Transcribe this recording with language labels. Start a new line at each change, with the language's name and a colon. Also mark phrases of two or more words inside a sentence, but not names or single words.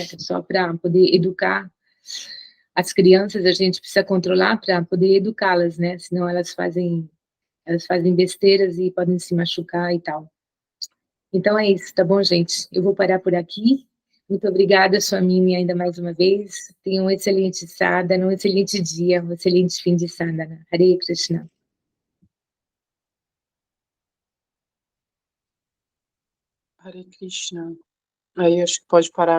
Portuguese: Só para poder educar as crianças, a gente precisa controlar para poder educá-las, né? Senão elas fazem besteiras e podem se machucar e tal. Então é isso, tá bom, gente? Eu vou parar por aqui. Muito obrigada, sua Mimi, ainda mais uma vez. Tenha um excelente sadhana, um excelente dia, um excelente fim de sadhana. Hare Krishna. Hare Krishna. Aí acho que pode parar.